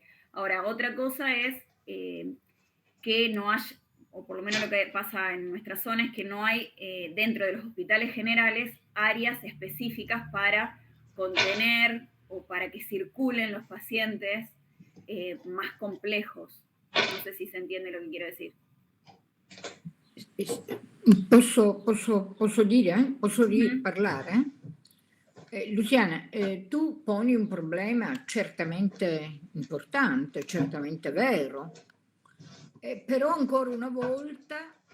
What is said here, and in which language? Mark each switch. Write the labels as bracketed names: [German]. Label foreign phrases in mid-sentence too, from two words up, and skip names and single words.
[Spanish] Ahora, otra cosa es que no hay, o por lo menos lo que pasa en nuestra zona es que no hay dentro de los hospitales generales áreas específicas para contener o para que circulen los pacientes más complejos. No sé si se entiende lo que quiero decir. [Italian] Posso dire? Posso parlare? Luciana, tu poni un problema certamente importante, certamente vero, però ancora una volta